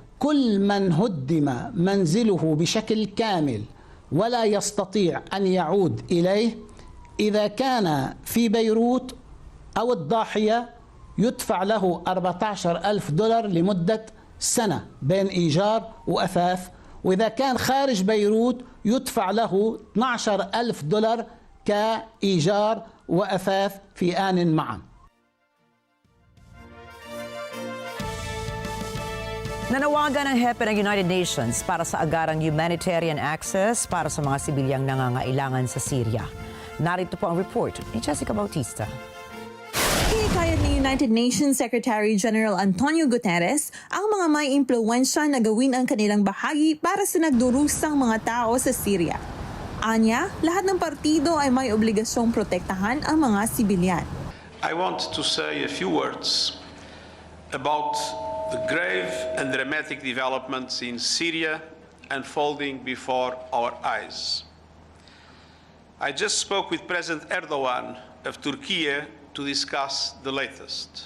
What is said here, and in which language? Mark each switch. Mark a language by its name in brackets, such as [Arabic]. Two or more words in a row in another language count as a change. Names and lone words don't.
[Arabic] كل من هدم منزله بشكل كامل ولا يستطيع أن يعود إليه إذا كان في بيروت أو الضاحية يدفع له $14,000 لمدة سنة بين إيجار وأثاث، وإذا كان خارج بيروت يدفع له $12,000 كإيجار وأثاث في آن معا. [Filipino] Nanawagan ng hepe ng United Nations para sa agarang [English] humanitarian access [Filipino] para sa mga sibilyang nangangailangan sa Syria. Narito po ang report ni Jessica Bautista. Hinikayat ni United Nations [English] Secretary General [Filipino] Antonio Guterres ang mga may impluwensya na gawin ang kanilang bahagi para sa nagdurusang mga tao sa Syria. Anya, lahat ng partido ay may obligasyong protektahan ang mga sibilyan. [English] I want to say a few words about the grave and dramatic developments in Syria unfolding before our eyes. I just spoke with President Erdogan of Turkey to discuss the latest.